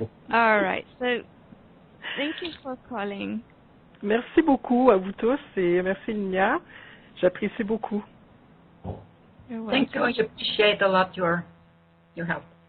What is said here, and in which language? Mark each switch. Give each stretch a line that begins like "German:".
English: All right, so thank you for calling.
French: Merci beaucoup à vous tous et merci Lumière. J'apprécie beaucoup.
English: You're welcome. Thank you. I appreciate a lot your help.